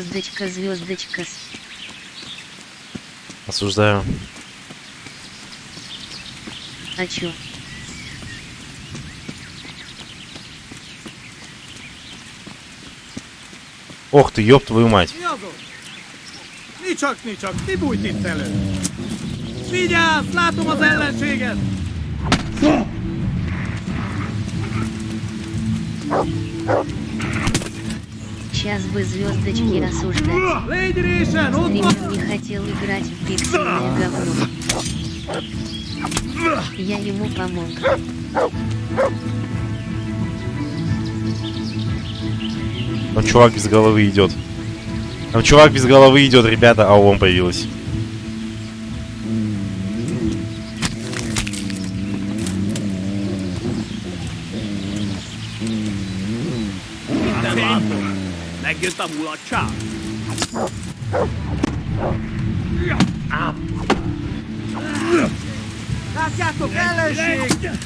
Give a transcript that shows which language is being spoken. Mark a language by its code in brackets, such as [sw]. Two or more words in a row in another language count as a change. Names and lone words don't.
[ru] Осуждаю. А чё? Ох ты, ёб твою мать. [hu] Nicsak, ti bújt itt elő! Vigyázz, látom az ellenséget! [ru] Сейчас бы звездочки осуждать. Стример не хотел играть в пиксельное говно. Я ему помог. Там чувак без головы идет. Ребята, а он появилась. [hu] Megjött a mulatság! Látjátok, ellenség!